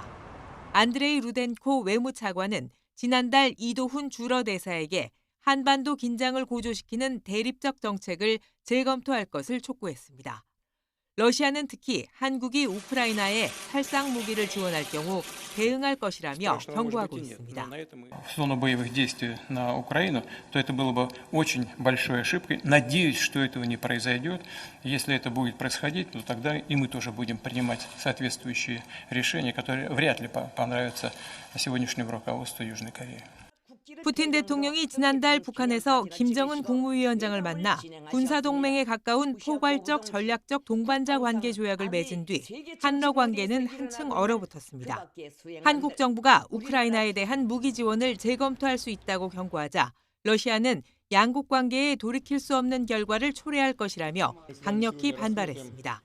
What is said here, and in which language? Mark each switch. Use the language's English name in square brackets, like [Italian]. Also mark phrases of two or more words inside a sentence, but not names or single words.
[Korean] 안드레이 루덴코 외무차관은 지난달 이도훈 주러 대사에게 한반도 긴장을 고조시키는 대립적 정책을 재검토할 것을 촉구했습니다. 러시아는 특히 한국이 우크라이나에 살상 무기를 지원할 경우 대응할 것이라며 경고하고 있습니다. [Russian] В зону боевых действий на Украину, то это было бы очень большой ошибкой. Надеюсь, что этого не произойдет. Если это будет происходить, то тогда и мы тоже будем принимать соответствующие решения, которые вряд ли понравятся сегодняшнему руководству Южной Кореи. [Korean] 푸틴 대통령이 지난달 북한에서 김정은 국무위원장을 만나 군사동맹에 가까운 포괄적 전략적 동반자 관계 조약을 맺은 뒤 한러 관계는 한층 얼어붙었습니다. 한국 정부가 우크라이나에 대한 무기 지원을 재검토할 수 있다고 경고하자 러시아는 양국 관계에 돌이킬 수 없는 결과를 초래할 것이라며 강력히 반발했습니다.